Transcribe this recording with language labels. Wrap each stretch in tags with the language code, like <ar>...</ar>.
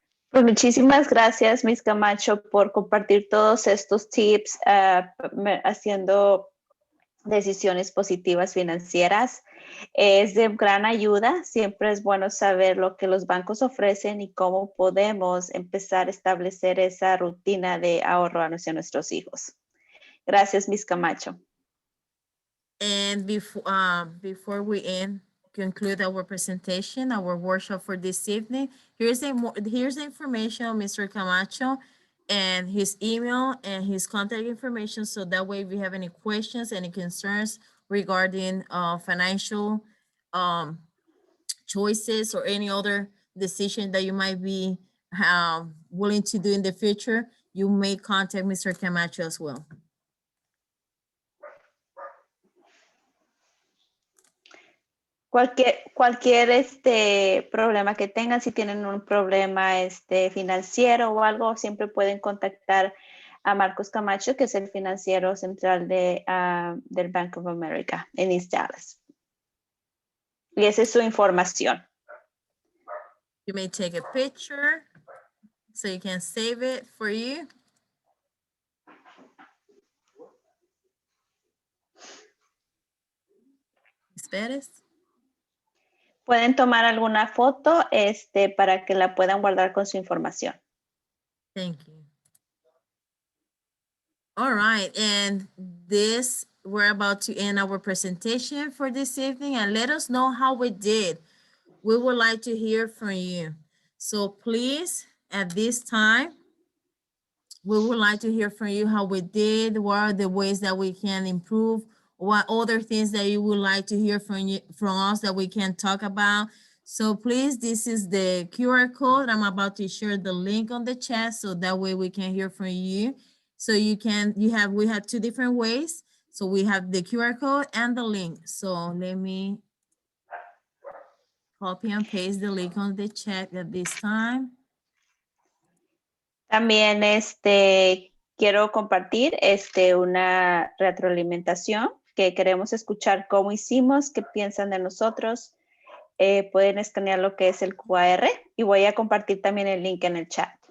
<es>Pues muchísimas gracias, Miss Camacho, por compartir todos estos tips haciendo decisiones positivas financieras. Es de gran ayuda. Siempre es bueno saber lo que los bancos ofrecen y cómo podemos empezar a establecer esa rutina de ahorro hacia nuestros hijos. Gracias, Miss Camacho.</es> <en>And before we conclude our presentation, our workshop for this evening, here's the information of Mr. Camacho and his email and his contact information. So that way, if you have any questions, any concerns regarding financial choices or any other decision that you might be willing to do in the future, you may contact Mr. Camacho as well.</en> <es>Cualquier problema que tengan, si tienen un problema financiero o algo, siempre pueden contactar a Marcos Camacho, que es el financiero central del Bank of America en East Dallas. Y esa es su información.</es> <en>You may take a picture so you can save it for you.</en> <es>¿Esperes? Pueden tomar alguna foto para que la puedan guardar con su información.</es> <en>Thank you. All right, and we're about to end our presentation for this evening, and let us know how we did. We would like to hear from you. So please, at this time, we would like to hear from you how we did, what are the ways that we can improve, what other things that you would like to hear from us that we can talk about. So please, this is the QR code. I'm about to share the link on the chat so that way we can hear from you. So we have two different ways. So we have the QR code and the link. So let me copy and paste the link on the chat at this time.</en> <es>También quiero compartir una retroalimentación que queremos escuchar cómo hicimos, qué piensan de nosotros. Pueden escanear lo que es el QR y voy a compartir también el link en el chat.</es>